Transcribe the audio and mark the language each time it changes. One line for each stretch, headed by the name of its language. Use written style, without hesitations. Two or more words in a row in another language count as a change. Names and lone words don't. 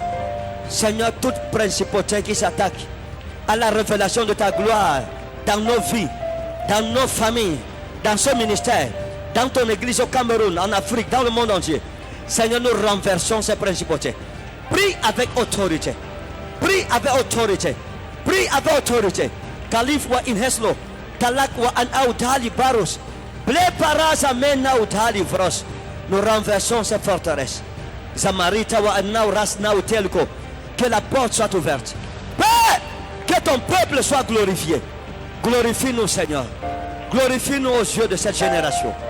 French: Seigneur, toute principauté qui s'attaque à la révélation de ta gloire dans nos vies, dans nos familles, dans ce ministère, dans ton église au Cameroun, en Afrique, dans le monde entier. Seigneur, nous renversons ces principautés. Prie avec autorité. Prie avec autorité. Prie avec autorité. Kalif wa inheslo. Talak wa an autali barus. Ble paraza mena autali vros. Nous renversons ces forteresses. Zamarita wa an ras nautelko. Que la porte soit ouverte. Père, que ton peuple soit glorifié. Glorifie-nous, Seigneur. Glorifie-nous aux yeux de cette génération.